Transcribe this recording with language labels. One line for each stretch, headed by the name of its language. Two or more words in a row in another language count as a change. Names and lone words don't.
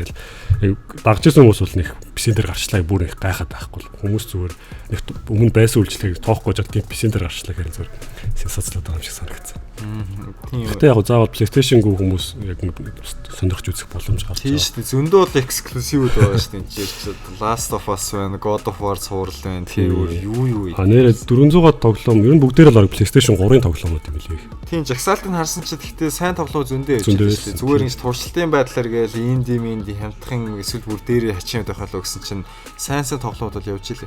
Mongolian: Тэгэл дагжсэн хүмүүс бол нэг PC дээр гарчлаа бүр их гайхаад байхгүй. Хүмүүс зүгээр нэг өмнө байсан үйлчлэгийг тоохгүй жаад тийм PC дээр гарчлаа гэхэл зүгээр сенсацлаад байгаа юм шиг санагдсан. Гэхдээ яг заавал PlayStation-гүй хүмүүс яг сонирхож үзэх боломж гарч байгаа. Тийм шүү дээ. Зөндөө бол эксклюзивуд байгаа шүү дээ. Last of Us байна, God of War цуврал байна. Тийм юу. Нэрээ 400-аад тоглоом ер нь бүгдээр л PlayStation 3-ын тоглоомууд юм лээ. Тийм жагсаалтыг харсан ч гэхдээ сайн тоглоом зөндөө явж байгаа шүү дээ. Зүгээр ингэж туршилтын байдлаар гээл инди хямдхан эсвэл бүр дээрээ хачаад байх болоо гэсэн чинь сайн тоглоомууд бол явж илээ.